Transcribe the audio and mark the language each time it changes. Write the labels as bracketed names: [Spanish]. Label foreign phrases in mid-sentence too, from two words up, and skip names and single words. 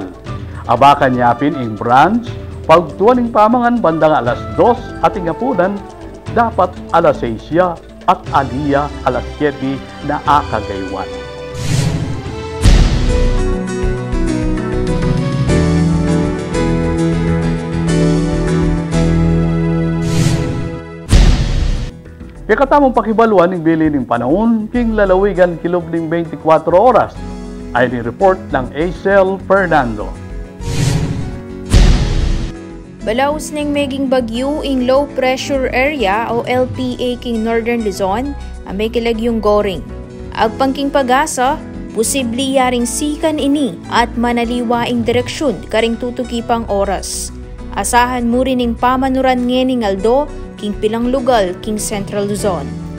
[Pampanga] Abakan yapin ing brunch, pagtuan ing pamangan bandang alas 2 at ing apunan, dapat alas 6 at aliya alas 7 na akagaywan. Ikatamong pakibaluan ng bilin ng panahon, king lalawigan kilob ng 24 oras, ay ni-report ng Acel Fernando. Balaos ning meging bagyo ing [English] low pressure area [Pampanga] o LPA king Northern Luzon, may kilagyong goring. Agpangking pag-asa, posibli yaring sikan ini at manaliwa ing direksyon karing tutuki pang oras. Asahan mo rin ing pamanuran ngening Aldo, king pilang lugal king Central Luzon.